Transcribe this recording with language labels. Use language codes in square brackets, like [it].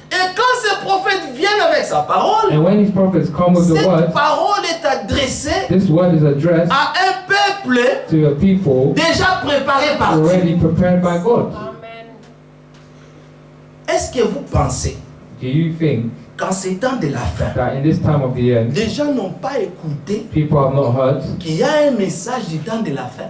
[fr] Et quand ces prophètes viennent avec sa parole, [en] And when His prophets come with the [fr] cette [en] word, [fr] parole est adressée [en] this word is addressed [fr] à un peuple [en] to a people [fr] déjà préparé par Dieu. [en] already prepared by God. [fr] Est-ce que vous pensez [en] Do you think [fr] qu'en ces temps de la fin, [en] that in this time of the end, [fr] les gens n'ont pas écouté [en] people have not heard [fr] qu'il y a un message du temps de la fin,